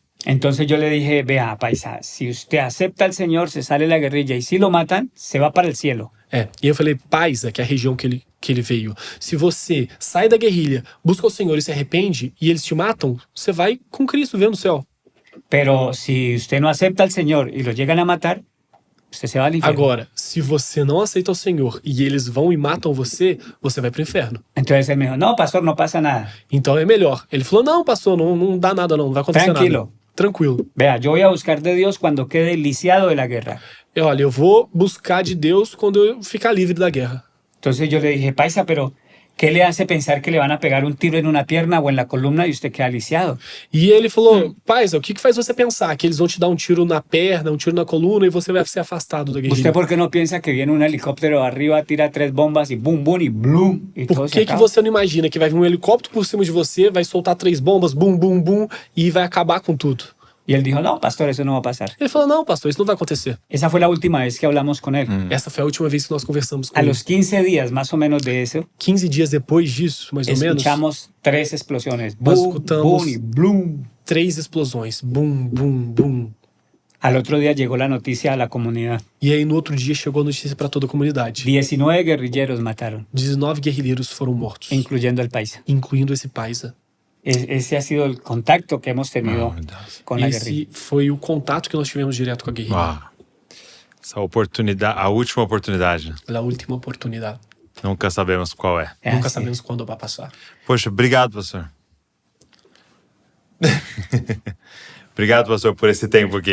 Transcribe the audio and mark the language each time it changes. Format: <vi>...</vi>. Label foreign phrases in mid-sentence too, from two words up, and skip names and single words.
<es>Entonces yo le dije, vea, paisa, si usted acepta al Señor, se sale de la guerrilla y si lo matan, se va para el cielo.</es> <pt>E eu falei, Paisa, que é a região que ele veio, se você sai da guerrilha, busca o Senhor e se arrepende, e eles te matam, você vai com Cristo ver no céu.</pt> <es>Pero si usted no acepta al Señor y lo llegan a matar, usted se va al infierno.</es> <pt>Agora, se você não aceita o Senhor e eles vão e matam você, você vai pro inferno.</pt> <es>Entonces él me dijo, no, pastor, no pasa nada.</es> <pt>Então é melhor. Ele falou, não, pastor, não dá nada não vai acontecer</pt> <es>Tranquilo.</es> <pt>nada. Tranquilo.</pt> <es>Vea, yo voy a buscar de Dios cuando quede lisiado de la guerra.</es> <pt>Olha, eu vou buscar de Deus quando eu ficar livre da guerra.</pt> <es>Entonces yo le dije, paisa, pero ¿qué le hace pensar que le van a pegar un tiro en una pierna o en la columna y usted queda lisiado?</es> <pt>E ele falou, Paisa, o que faz você pensar que eles vão te dar um tiro na perna, um tiro na coluna e você vai ser afastado da guerrilha?</pt> <es>¿Usted por qué no piensa que viene un helicóptero arriba, tira 3 bombas y boom, boom y bloom? Y todo</es> <pt>Por</pt> <es>se</es> <pt>que</pt> <es>acaba?</es> <pt>você não imagina que vai vir um helicóptero por cima de você, vai soltar 3 bombas, bum, bum, bum, e vai acabar com tudo?</pt> <es>Y él dijo, no, pastor, eso no va a pasar.</es> <pt>Ele falou, não, pastor, isso não vai acontecer.</pt> <es>Esa fue la última vez que hablamos con él.</es> <pt>Essa foi a última vez que nós conversamos com</pt> <es>A</es> <pt>ele.</pt> <es>los 15 días más o menos de eso,</es> <pt>15 dias depois disso, mais ou menos,</pt> <es>escuchamos 3 explosiones.</es> <pt>Nós</pt> <es>Boom,</es> <pt>escutamos-</pt> <es>boom y bloom.</es> <pt>3 explosões. Bum, bum, bum.</pt> <es>Al otro día llegó la noticia a la comunidad.</es> <pt>E aí, no outro dia, chegou a notícia para toda a comunidade.</pt> <es>19 guerrilleros mataron,</es> <pt>19 guerrilheiros foram mortos,</pt> <es>incluyendo el paisa.</es> <pt>incluindo esse Paisa.</pt> <es>Ese ha sido el contacto que hemos tenido con la guerrilla.</es> <pt>Esse foi o contato que nós tivemos direto com a guerrilha. Uau. Essa oportunidade, a última oportunidade. A última oportunidade. Nunca sabemos qual é. É Nunca assim. sabemos quando vai passar. Poxa, obrigado, pastor. Obrigado, pastor, por esse tempo aqui.</pt>